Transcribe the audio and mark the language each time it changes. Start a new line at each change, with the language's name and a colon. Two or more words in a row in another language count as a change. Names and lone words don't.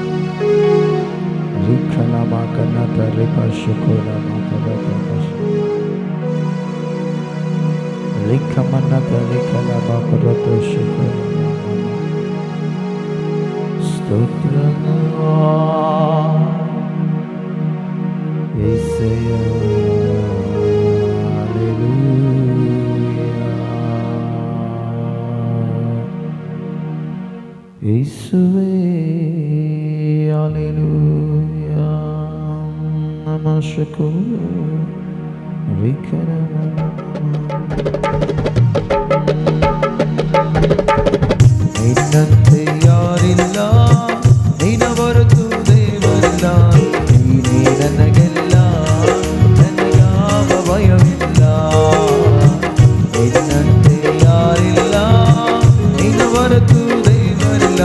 Telugu: ರಿಖಲಮ ಕನ್ನತ ರಿಪ ಶಕೋಲಮ ಕರತ ರಿಖಮನ್ನತ ರಿಖಲಮ ಕರತ ಶಕೋಲಮ. ಸ್ತೋತ್ರಂ యేసయ్యా. యేసువే హల్లెలూయా. నమస్కారం వికరమ.
Kannada: ನಿನ್ನಂತೆ ಯಾರಿಲ್ಲ, ನಿನ್ನ ಹೊರತು ದೇವರಿಲ್ಲ. ನೀನೇ ನನಗೆಲ್ಲ, ನನಗ್ಯಾವ ಭಯವಿಲ್ಲ. ನಿನ್ನಂತೆ ಯಾರಿಲ್ಲ, ನಿನ್ನ ಹೊರತು ದೇವರಿಲ್ಲ.